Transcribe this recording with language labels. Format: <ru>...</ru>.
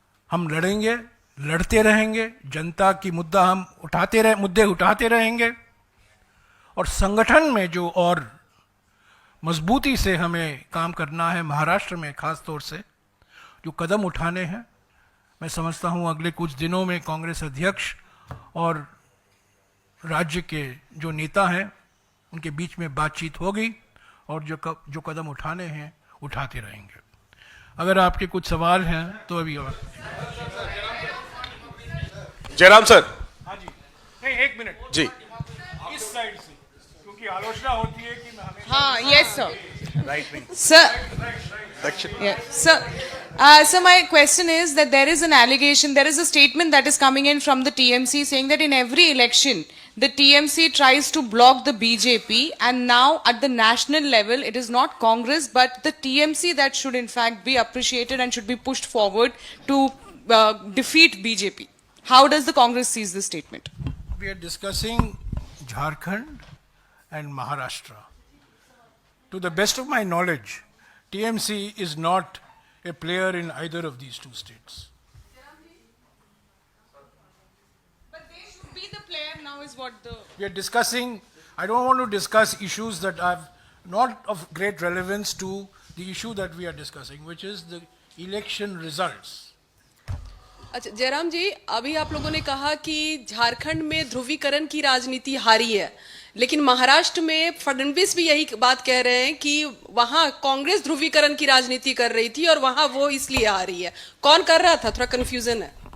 <hi>हम लड़ेंगे, लड़ते रहेंगे, जनता की मुद्दे उठाते रहेंगे और संगठन में जो और मजबूती से हमें काम करना है, महाराष्ट्र में खास तौर से जो कदम उठाने हैं, मैं समझता हूं अगले कुछ दिनों में कांग्रेस अध्यक्ष और राज्य के जो नेता हैं उनके बीच में बातचीत होगी और जो कदम उठाने हैं उठाते रहेंगे। अगर आपके कुछ सवाल हैं तो अभी जयराम सर। हाँ जी, नहीं, 1 मिनट जी, इस साइड से, क्योंकि आलोचना होती है कि हमें। हाँ, yes sir.</hi> <en>Right wing. Sir, yeah, sir. So my question is that there is an allegation, there is a statement that is coming in from the TMC saying that in every election, the TMC tries to block the BJP, and now at the national level, it is not Congress but the TMC that should in fact be appreciated and should be pushed forward to defeat BJP. How does the Congress sees this statement? We are discussing Jharkhand and Maharashtra. To the best of my knowledge, TMC is not a player in either of these two states. But they should be the player now is what the... We are discussing, I don't want to discuss issues that are not of great relevance to the issue that we are discussing, which is the election results.</en> <hi>अच्छा जयराम जी, अभी आप लोगों ने कहा कि झारखंड में ध्रुवीकरण की राजनीति हारी है, लेकिन महाराष्ट्र में फडणवीस भी यही बात कह रहे हैं कि वहां कांग्रेस ध्रुवीकरण की राजनीति कर रही थी और वहां वो इसलिए हारी है. कौन कर रहा था? थोड़ा कंफ्यूजन है.</hi>